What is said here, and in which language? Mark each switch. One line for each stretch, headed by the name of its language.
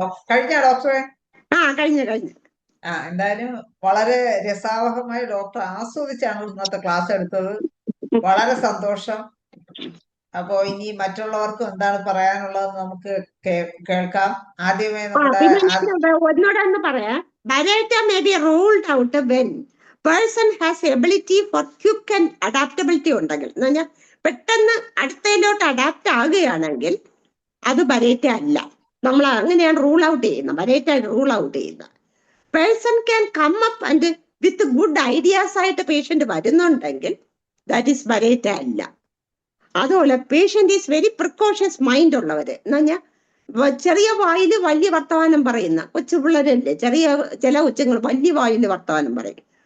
Malayalam: കഴിഞ്ഞ ഡോക്ടറെ? കഴിഞ്ഞു. എന്തായാലും വളരെ രസാവഹമായി ഡോക്ടർ ആസ്വദിച്ചാണ് ഇന്നത്തെ ക്ലാസ് എടുത്തത്. വളരെ സന്തോഷം. അപ്പോ ഇനി മറ്റുള്ളവർക്കും എന്താണ് പറയാനുള്ളത് നമുക്ക് കേൾക്കാം. ആദ്യമേ ഒന്നോടൊന്ന് പറയാം.
English: Barretta may be ruled out when person has ability for quick and adaptability
Malayalam: ഉണ്ടെങ്കിൽ, എന്ന് പറഞ്ഞാൽ പെട്ടെന്ന് അടുത്തതിലോട്ട് അഡാപ്റ്റ് ആകുകയാണെങ്കിൽ അത് ബരേറ്റ അല്ല. നമ്മൾ അങ്ങനെയാണ് റൂൾ ഔട്ട് ചെയ്യുന്നത്, ബരേറ്റ റൂൾ ഔട്ട് ചെയ്യുന്നത്.
English: person can come up and with good ideas
Malayalam: ആയിട്ട് പേഷ്യന്റ് വരുന്നുണ്ടെങ്കിൽ
English: that is ബരേറ്റ
Malayalam: അല്ല. അതുപോലെ patient
English: is very precautious mind
Malayalam: ഉള്ളവര്, എന്ന് പറഞ്ഞാൽ ചെറിയ വായില് വലിയ വർത്തമാനം പറയുന്ന കൊച്ചു പിള്ളേരല്ലേ, ചില കൊച്ചുങ്ങൾ വലിയ വായില് വർത്തമാനം പറയും.